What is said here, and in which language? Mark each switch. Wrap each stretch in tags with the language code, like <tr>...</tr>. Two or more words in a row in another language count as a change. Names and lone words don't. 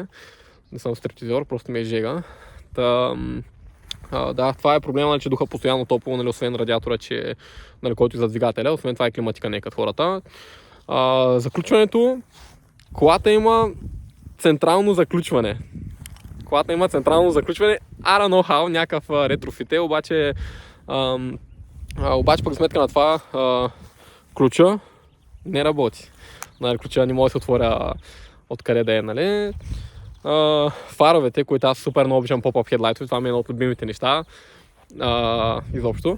<bg>Не съм стриптизор, просто ми е жега. Да, това е проблема, че духа постоянно топло, нали, освен радиатора, че, нали, който е за двигателя, освен това е климатика, не е като хората. Заключването, колата има централно заключване.</bg> <en>I don't know how,</en> <bg>някакъв ретрофит е, обаче пък сметка на това ключа не работи. Нали, ключа не може да се отворя откъде да е, нали. Фаровете, които аз супер много обичам</bg> <en>pop-up headlights,</en> <bg>това ми е едно от любимите неща изобщо.</bg>